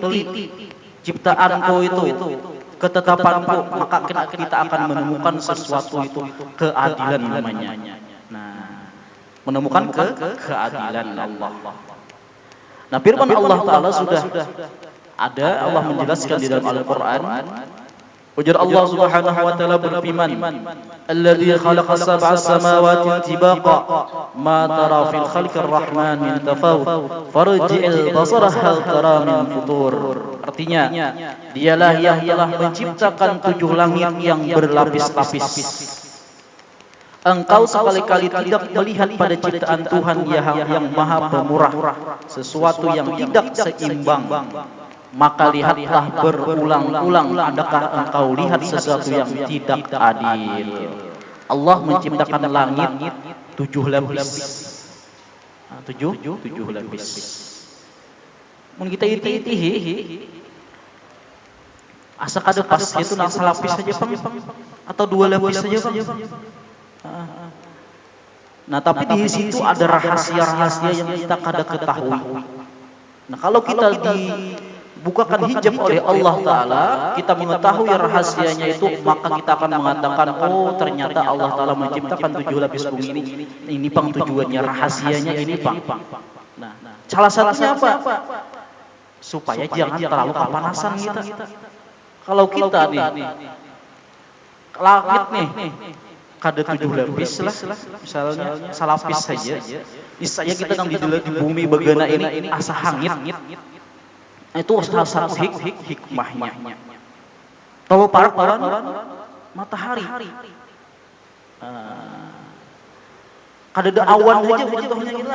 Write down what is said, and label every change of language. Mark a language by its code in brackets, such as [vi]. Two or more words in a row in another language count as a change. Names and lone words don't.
[id] Nah, teliti ciptaanku itu, ketetapanku, maka kita akan menemukan sesuatu itu keadilan namanya. Nah, menemukan keadilan Allah. Nah, firman Allah Ta'ala sudah ada, Allah menjelaskan di dalam Al-Quran. Ujar Allah [ar] سبحانه وتعالى [id] berfirman, [ar] "الذي خلق سبع سماوات طباقا ما ترى في خلق الرحمن من تفاوت فارجع البصر هل ترى من فطور." [id] Artinya, dialah yang telah menciptakan 7 langit yang berlapis-lapis. Engkau sekali-kali tidak melihat pada ciptaan Tuhan yang Maha Pemurah sesuatu yang tidak seimbang. Maka lihatlah berulang-ulang, adakah engkau lihat sesuatu yang tidak adil? Allah menciptakan langit 7 lapis. 7 lapis. [bjn] Mun kita iti-itihi asa kada pas itu nak salapis saja Bang atau 2 lapis saja Bang. [id] Nah, tapi di situ ada rahasia-rahasia yang kita kada ketahui. Nah, kalau kita dibukakan hijab oleh Allah Ta'ala, kita mengetahui rahasianya itu, maka kita akan mengatakan, oh ternyata Allah Ta'ala menciptakan 7 lapis bumi ini Bang tujuannya, rahasianya ini Bang. Nah, salah satunya apa? Supaya jangan terlalu kepanasan kita. Kalau kita nih, langit nih, [bjn] kada 7 lapis lah, misalnya salapis saja. Misalnya kita nang di bumi bagana ini asa hangit. [id] Itu salah satu hikmahnya. Tahu para matahari. Kada ada awan saja hujahnya inilah.